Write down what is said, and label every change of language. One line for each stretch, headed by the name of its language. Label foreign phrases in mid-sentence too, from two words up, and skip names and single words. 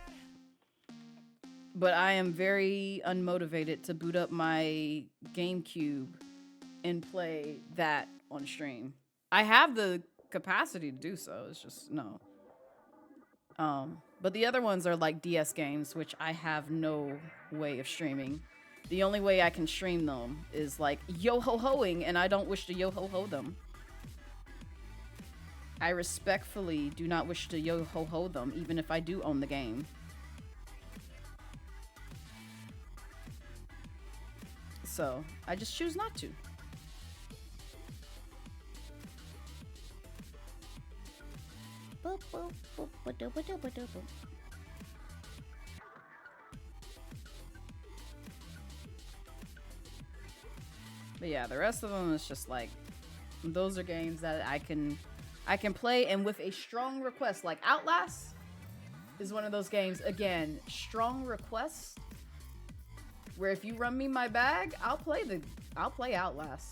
English: But I am very unmotivated to boot up my GameCube and play that on stream. I have the capacity to do so. It's just no. But the other ones are like DS games, which I have no way of streaming. The only way I can stream them is like yo-ho-hoing, and I don't wish to yo-ho-ho them. I respectfully do not wish to yo-ho-ho them, even if I do own the game. So, I just choose not to. Boop, boop, boop, ba-doop, ba-doop, ba-doop, boop. But yeah, the rest of them is just like, those are games that I can play, and with a strong request. Like Outlast is one of those games, again, strong request, where if you run me my bag, I'll play Outlast.